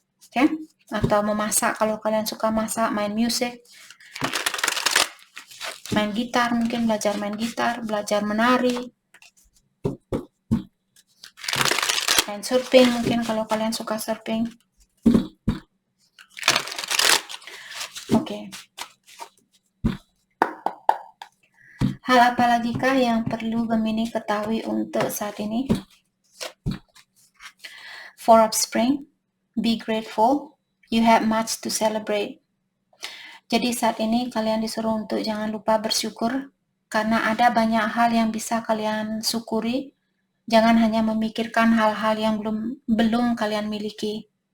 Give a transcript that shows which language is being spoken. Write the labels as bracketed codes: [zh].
[id] Oke? Atau memasak, kalau kalian suka masak, main musik, main gitar, mungkin belajar main gitar, belajar menari, main surfing, mungkin kalau kalian suka surfing. Oke. Hal apa lagi kah yang perlu Gemini ketahui untuk saat ini? [en] Four of Spring, be grateful, you have much to celebrate. [id] Jadi saat ini kalian disuruh untuk jangan lupa bersyukur, karena ada banyak hal yang bisa kalian syukuri. Jangan hanya memikirkan hal-hal yang belum kalian miliki.